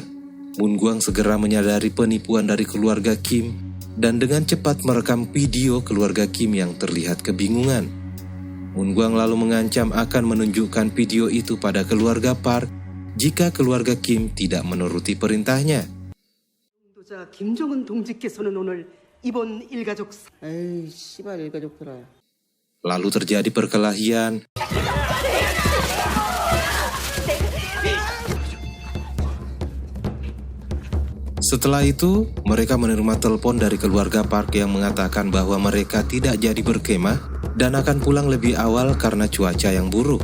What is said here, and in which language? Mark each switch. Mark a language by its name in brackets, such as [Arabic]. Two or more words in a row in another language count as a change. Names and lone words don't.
[Indonesian] Moon Gwang segera menyadari penipuan dari keluarga Kim dan dengan cepat merekam video keluarga Kim yang terlihat kebingungan. Moon Gwang lalu mengancam akan menunjukkan video itu pada keluarga Park jika keluarga Kim tidak menuruti perintahnya. [Korean] 자 김정은 동지께서는 오늘 이번 일가족 에이 씨발 일가족들아. [Indonesian] Lalu terjadi perkelahian. Setelah itu, mereka menerima telepon dari keluarga Park yang mengatakan bahwa mereka tidak jadi berkemah dan akan pulang lebih awal karena cuaca yang buruk.